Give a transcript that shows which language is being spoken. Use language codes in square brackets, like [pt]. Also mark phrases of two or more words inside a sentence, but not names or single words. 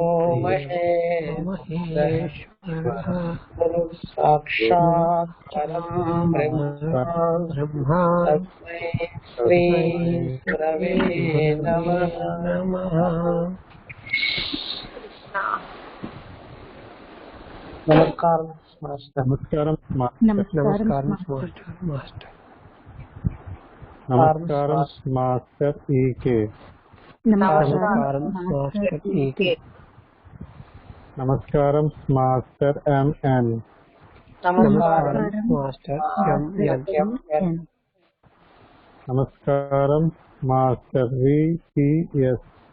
[sa] महेश्वरः साक्षात् परं ब्रह्म तस्मै श्री गुरवे नमः। [hi] नमस्कार मास्टर। [te] నమస్కారం మాస్టర్ ఈకే. నమస్కారం మాస్టర్ ఎంఎన్. నమస్కారం మాస్టర్ విపిఎస్.